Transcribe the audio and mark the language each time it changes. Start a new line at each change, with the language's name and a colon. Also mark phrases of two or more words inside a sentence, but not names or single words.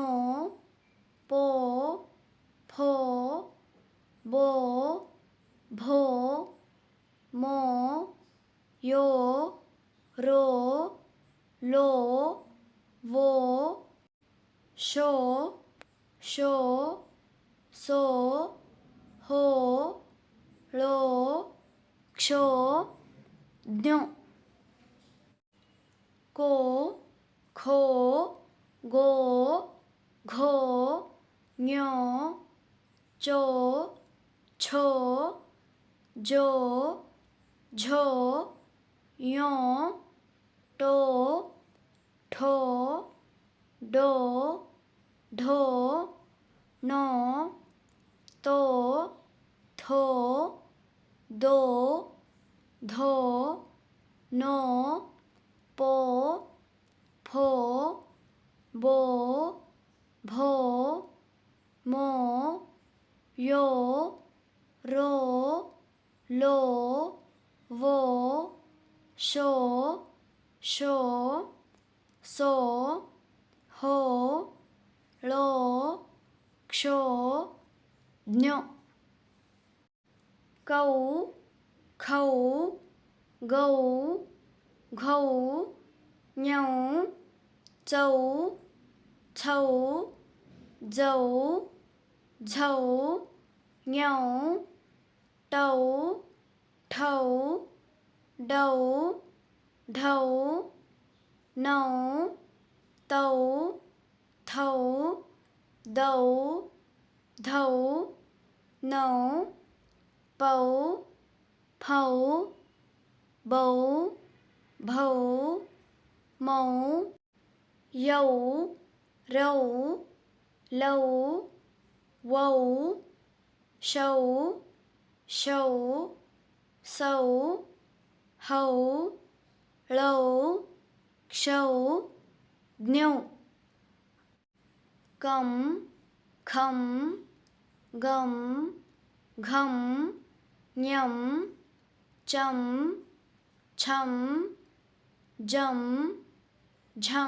Gujarati: પો ફો બો ભો મો યો રો લો વો શો શો સો હો ળો ક્ષો જ્ઞો કો ખો ગો ઘો ઞો ચો છો જો ઝો
Hindi: ञो टो ठो डो ढो नो तो थो दो धो नो पो फो बो भो मो यो रो लो वो शो शो सो हो लो क्षो ज्ञो कौ खौ गौ घौ ञौ चौ छौ जौ झौ ञौ टौ ठौ डौ ढौ नौ तौ थौ दौ धौ नौ पौ फौ बौ भौ मौ यौ रौ लौ वौ शौ शौ सौ हौ ळौ क्षौ ज्ञौ कं खं गं घं ञं चं छं जं झं